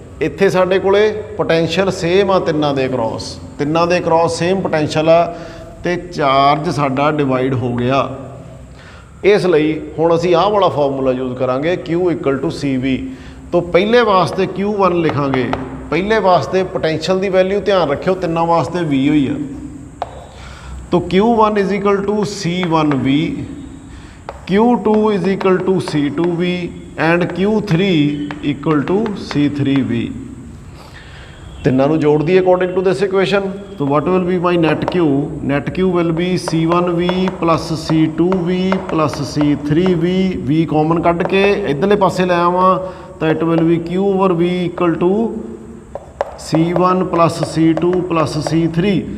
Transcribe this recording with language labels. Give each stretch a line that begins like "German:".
Punjabi: ਇੱਥੇ ਸਾਡੇ ਕੋਲੇ ਪੋਟੈਂਸ਼ੀਅਲ ਸੇਮ ਆ ਤਿੰਨਾਂ ਦੇ ਕ੍ਰੋਸ ਸੇਮ ਪੋਟੈਂਸ਼ੀਅਲ ਆ ਤੇ ਚਾਰਜ ਸਾਡਾ ਡਿਵਾਈਡ ਹੋ ਗਿਆ। ਇਸ ਲਈ ਹੁਣ ਅਸੀਂ ਆਹ ਵਾਲਾ ਫਾਰਮੂਲਾ ਯੂਜ਼ ਕਰਾਂਗੇ Q = CV। ਤੋਂ ਪਹਿਲੇ ਵਾਸਤੇ Q1 ਲਿਖਾਂਗੇ, ਪਹਿਲੇ ਵਾਸਤੇ ਪੋਟੈਂਸ਼ੀਅਲ ਦੀ ਵੈਲਿਊ ਧਿਆਨ ਰੱਖਿਓ ਤਿੰਨਾਂ ਵਾਸਤੇ V ਹੋਈ ਆ।
English: तो Q1 = C1V, Q2 = C2V and Q3 = C3V।
Punjabi: ਤਿੰਨਾਂ ਨੂੰ ਜੋੜ ਦਈਏ
English: According to this equation. तो what will be my net Q? Net Q will be C1V plus C2V plus C3V।
Punjabi: V common ਕੱਢ ਕੇ ਇੱਧਰਲੇ ਪਾਸੇ ਲੈ ਆਵਾਂ ਤਾਂ
English: it will be
Punjabi: Q/V = C1 plus C2 plus C3।